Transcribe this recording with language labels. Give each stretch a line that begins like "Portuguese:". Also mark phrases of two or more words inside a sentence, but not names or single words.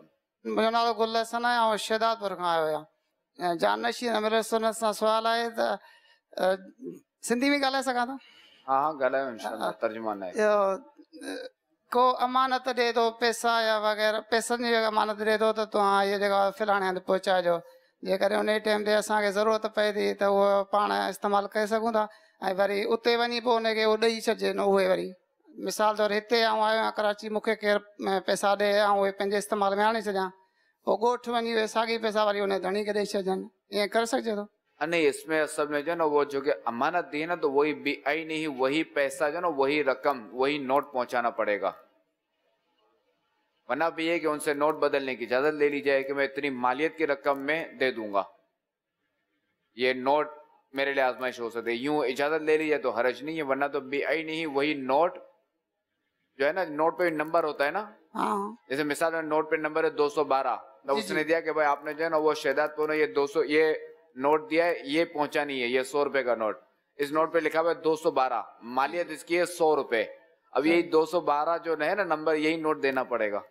Urdu: میرا نام گل حسن ہے اور شہداد پور کھاں آیا ہوا جانشین امیر سنت سا سوال ہے تو سندھی میں گالائے سکا تھا؟ ہاں گالائے انشاءاللہ، ترجمان ہے۔ کو امانت دے دو پیسہ یا وغیرہ پیسن جی امانت دے دو تو ہاں یہ جگہ فلانے ہند پہنچا جو جے کرے ان ٹائم تے اساں کے ضرورت پئے تھی تو وہ پان استعمال کرے سگوں تھا
Sindhi: ऐं वरी उते वञी पोइ हुनखे उहो ॾेई छॾिजे न उहे वरी मिसाल तौरु हिते आऊं आयो आहियां कराची मूंखे केरु पैसा ॾे ऐं उहे पंहिंजे इस्तेमाल में आणे छॾियां पोइ ॻोठु वञी उहे साॻी पैसा वरी उन धणी खे ॾेई छॾनि ईअं करे सघिजे थो؟
Urdu: نہیں، اس میں اصل میں جو ہے نا وہ جو کہ امانت دی ہے نا تو وہی بی آئی نہیں، وہی پیسہ جو ہے نا وہی رقم وہی نوٹ پہنچانا پڑے گا، ورنہ بھی یہ کہ ان سے نوٹ بدلنے کی اجازت لے لی جائے کہ میں اتنی مالیت کی رقم میں دے دوں گا، یہ نوٹ میرے لیے آزمائش ہو سکتے، یوں اجازت لے لی جائے تو حرج نہیں ہے، ورنہ تو بی آئی نہیں، وہی نوٹ جو ہے نا نوٹ پہ نمبر ہوتا ہے نا، جیسے مثال میں نوٹ پہ نمبر ہے 212 تو اس نے دیا کہ بھائی آپ نے جو ہے نا وہ شہداد پور یہ 200 یہ نوٹ دیا ہے، یہ پہنچانی ہے، یہ 100 روپے کا نوٹ، اس نوٹ پہ لکھا ہوا ہے 212، مالیت اس کی ہے 100 روپے، اب یہی 212 جو ہے نا نمبر یہی نوٹ دینا پڑے گا،